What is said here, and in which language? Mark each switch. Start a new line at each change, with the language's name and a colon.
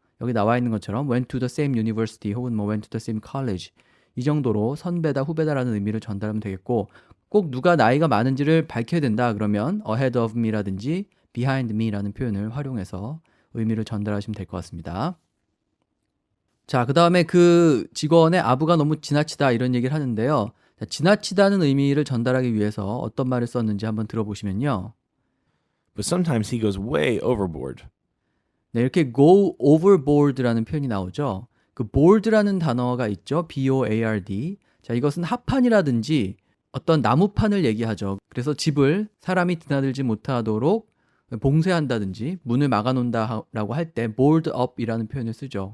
Korean: 여기 나와 있는 것처럼
English: went to the same university
Korean: 혹은 뭐
English: went to the same college
Korean: 이 정도로 선배다, 후배다라는 의미를 전달하면 되겠고 꼭 누가 나이가 많은지를 밝혀야 된다 그러면 ahead of me라든지 behind me라는 표현을 활용해서 의미를 전달하시면 될 것 같습니다. 자, 그 다음에 그 직원의 아부가 너무 지나치다 이런 얘기를 하는데요. 자, 지나치다는 의미를 전달하기 위해서 어떤 말을 썼는지 한번 들어보시면요.
English: But sometimes he goes way overboard.
Korean: 네, 이렇게 go overboard라는 표현이 나오죠. 그 board라는 단어가 있죠. B-O-A-R-D. 자, 이것은 합판이라든지 어떤 나무판을 얘기하죠. 그래서 집을 사람이 드나들지 못하도록 봉쇄한다든지 문을 막아놓는다라고 할 때 board up이라는 표현을 쓰죠.